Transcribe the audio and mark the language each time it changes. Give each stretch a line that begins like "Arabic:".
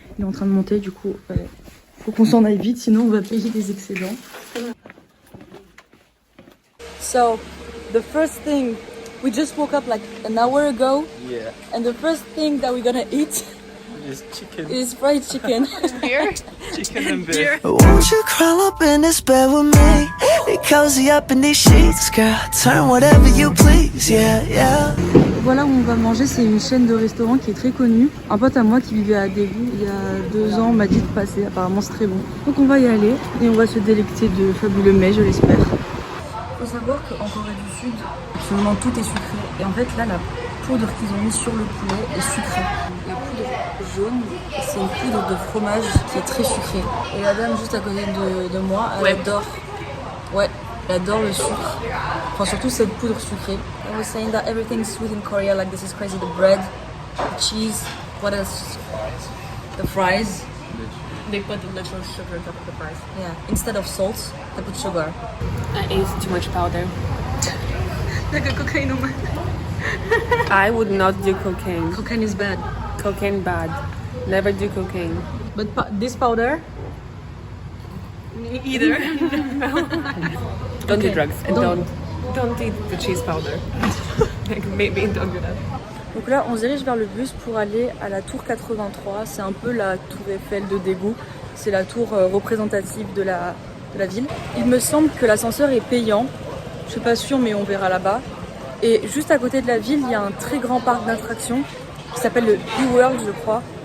French: Il est en train de monter, du coup, faut qu'on s'en aille vite, sinon on va payer des excédents.
English: So, the first thing, we just woke up like an hour ago, Yeah, and the first thing that we're gonna eat it's chicken. is fried chicken. Chicken and beer. Won't you crawl up in this bed with me? Be cozy up in these sheets, girl. Turn whatever you please, yeah, yeah.
French: Voilà où on va manger, c'est une chaîne de restaurants qui est très connue. Un pote à moi qui vivait à Daegu il y a 2 ans m'a dit de passer, apparemment c'est très bon. Donc on va y aller et on va se délecter de fabuleux mets, je l'espère. Il faut savoir qu'en Corée du Sud, absolument tout est sucré. Et en fait là, la poudre qu'ils ont mis sur le poulet est sucrée. La poudre jaune, c'est une poudre de fromage qui est très sucrée. Et la dame juste à côté de moi, elle adore. Ouais, elle adore le sucre. Enfin surtout cette poudre sucrée.
English: I was saying that everything is sweet in Korea, like this is crazy. The bread, the cheese, what else? The fries. They put the literal sugar on top of the fries. Yeah, instead of salt, they put sugar. I ate too much powder. Like a cocaine woman. I would not do cocaine. Cocaine is bad. Cocaine bad. Never do cocaine. But this powder? Either. Don't do Okay. drugs and don't eat the cheese powder. Like, maybe don't do that.
French: Donc là, on se dirige vers le bus pour aller à la tour 83. C'est un peu la tour Eiffel de Daegu. C'est la tour représentative de la ville. Il me semble que l'ascenseur est payant. Je suis pas sûre, mais on verra là-bas. Et juste à côté de la ville, il y a un très grand parc d'attractions qui s'appelle le E-World, je crois.